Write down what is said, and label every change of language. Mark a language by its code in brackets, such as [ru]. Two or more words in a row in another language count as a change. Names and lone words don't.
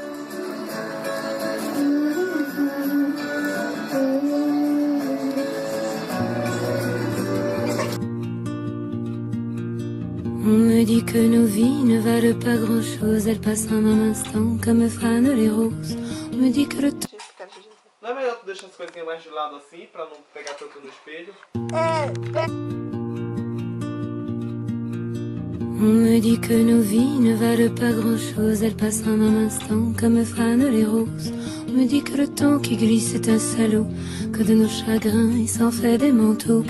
[fr] On me dit que nos vies ne valent pas grand-chose, elles passent en un instant comme fanent les roses. On me dit que le temps... [pt] Não é melhor tu deixar as coisinhas mais de lado assim, pra não pegar tanto no espelho? [fr] On me dit que nos vies ne valent pas grand-chose, elles passent en un instant comme fanent les roses. On me dit que le temps qui glisse est un salaud, que de nos chagrins il s'en fait des manteaux.